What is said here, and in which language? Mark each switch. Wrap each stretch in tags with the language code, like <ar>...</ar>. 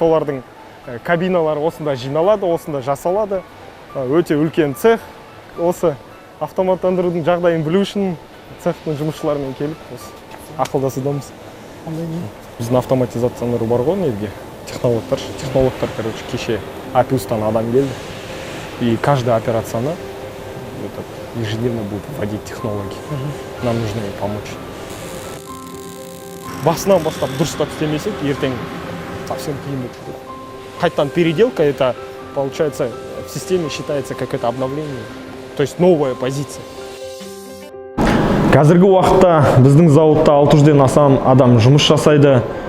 <kk>Солардың кабиналары осында жиналады, осында жасалады. Өте үлкен цех. Осы автоматтандырудың жағдайын білу үшін цехтың жұмысшыларымен келіп, ақылдасудамыз. Біздің автоматизациялары бар ғой, неге? Технологтар,</kk> <ru>короче,</ru> <kk>кеше АПУстан адам келді.</kk> <ru>И каждая операцияны ежедневно будет вводить технологии. Нам нужно ей помочь.</ru> <kk>Басынан бастап дұрыстап істемесек, ертең</kk> <ru>совсем</ru> <kk>қиын</kk> <ru>будет.</ru> <kk>Қайтадан</kk> <ru>переделка, это получается в системе считается как это обновление, то есть новая позиция.</ru> <kk>Қазіргі уақытта біздің зауытта 600-ден астам адам жұмыс жасайды.</kk>